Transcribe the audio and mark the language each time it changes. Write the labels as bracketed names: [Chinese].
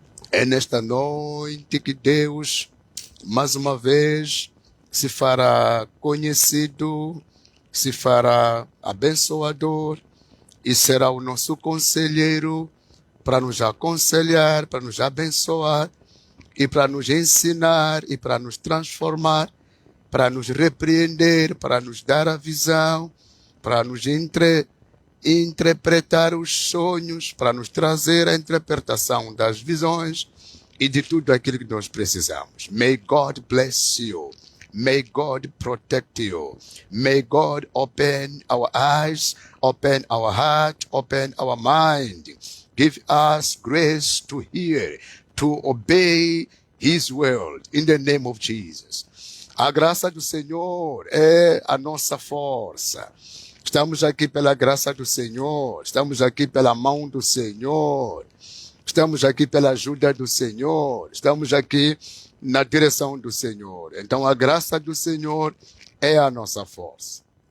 [Portuguese] É nesta noite que Deus, mais uma vez, se fará conhecido, se fará abençoador e será o nosso conselheiro para nos aconselhar, para nos abençoar e para nos ensinar e para nos transformar, para nos repreender, para nos dar a visão, para nos interpretar os sonhos, para nos trazer a interpretação das visões e de tudo aquilo que nós precisamos. [English] May God bless you. May God protect you. May God open our eyes, open our heart, open our mind. Give us grace to hear, to obey His word, in the name of Jesus. [Portuguese] A graça do Senhor é a nossa força. Estamos aqui pela graça do Senhor, estamos aqui pela mão do Senhor, estamos aqui pela ajuda do Senhor, estamos aqui na direção do Senhor. Então a graça do Senhor é a nossa força.